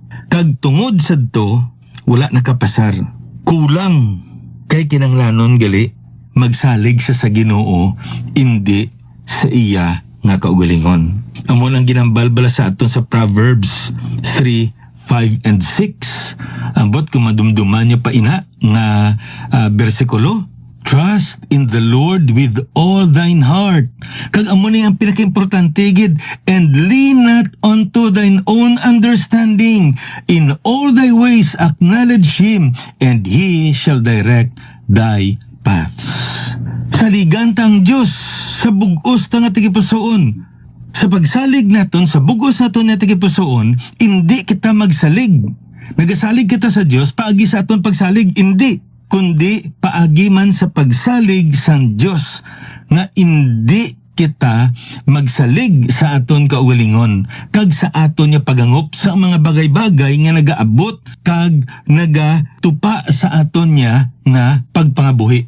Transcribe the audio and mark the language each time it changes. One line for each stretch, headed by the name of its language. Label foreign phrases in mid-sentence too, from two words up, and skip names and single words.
Hiligaynon: Kag tungod sadto wala nakapasar. Kulang kay kinanglanon gali magsalig siya sa Ginoo, hindi sa iya nga kaugalingon. Amo ang ginambalbala sa aton sa Proverbs 3, 5 and 6. Ambot kung madumduman niya pa ina nga bersikulo,
English: trust in the Lord with all thine heart.
Hiligaynon: Kag amo ni ang pinakaimportante gid,
English: and lean not unto thine own understanding. In all thy ways acknowledge him, and he shall direct thy paths.
Hiligaynon: Saligan tang Diyos sa bugos ta nga tigipusoon. Sa pagsalig naton, sa bugos naton nga tigipusoon, hindi kita magsalig. Nagasalig kita sa Diyos, paagi sa aton pagsalig, hindi. Kundi paagi man sa pagsalig sa Diyos nga hindi kita magsalig sa aton kaugalingon kag sa aton nga pagangop sa mga bagay-bagay nga nagaabot kag nagatupa sa aton nya nga pagpangabuhi.